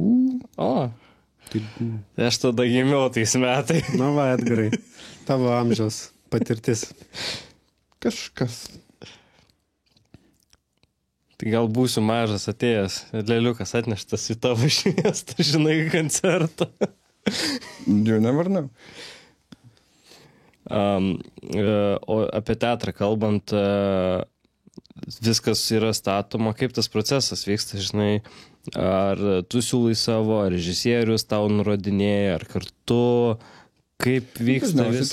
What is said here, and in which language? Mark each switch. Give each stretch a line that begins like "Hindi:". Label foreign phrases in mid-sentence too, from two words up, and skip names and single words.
Lithuanian: O, tai aš tada gimiau tais metai. Na va, Edgarai, tavo amžiaus patirtis. Kažkas. Tai gal būsiu mažas atėjęs, lėliukas atneštas į tavo šviestą, žinai, koncertą.
English: You never know.
Lithuanian: O apie teatrą kalbant, viskas yra statoma, kaip tas procesas vyksta, žinai, ar tu siūlai savo, ar režisierius tau nurodinėja, ar kartu, kaip vyksta visas...